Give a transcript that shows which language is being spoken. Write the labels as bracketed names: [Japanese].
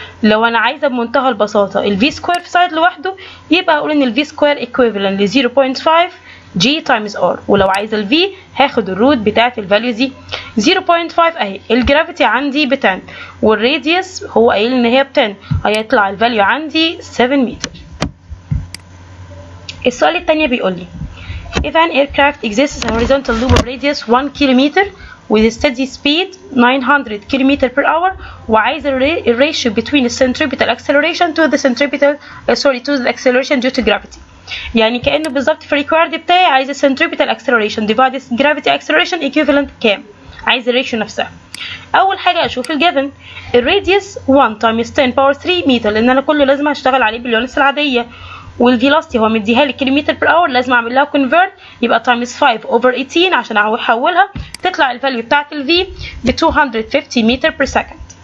[Arabic] لو انا عايزه بمنتهى البساطه ال v square في سايد لوحده يبقى هقول ان ال v square equivalent ل [English] 0.5 g times r، [Arabic] ولو عايزه ال v هاخد الروت بتاعت الفاليو دي 0.5 اهي. الجرافيتي عندي ب 10 والراديوس هو قايل ان هي ب 10، هيطلع الفاليو عندي 7 متر. السؤال الثاني بيقول لي [English] if an aircraft exists a horizontal loop of radius 1 kilometer with a steady speed 900 km per hour [Arabic] وعايز ال [English] ratio between the centripetal acceleration to the centripetal to the acceleration due to gravity. [Arabic] يعني كأنه بالظبط في الريكويرد بتاعي عايز ال [English] centripetal acceleration divided gravity acceleration equivalent [Arabic] كام؟ عايز الريشيو نفسها. أول حاجة أشوف الجيفن الراديوس 1 times 10 power 3 متر، لأن أنا كله لازم هشتغل عليه باليونتس العادية، والفيلوسيتي هو مديها لي كيلومتر بر اور لازم اعمل لها كونفيرت يبقى تايمز 5 اوفر 18 عشان احولها تطلع الفاليو بتاعت الفي ب 250 متر بير سكند.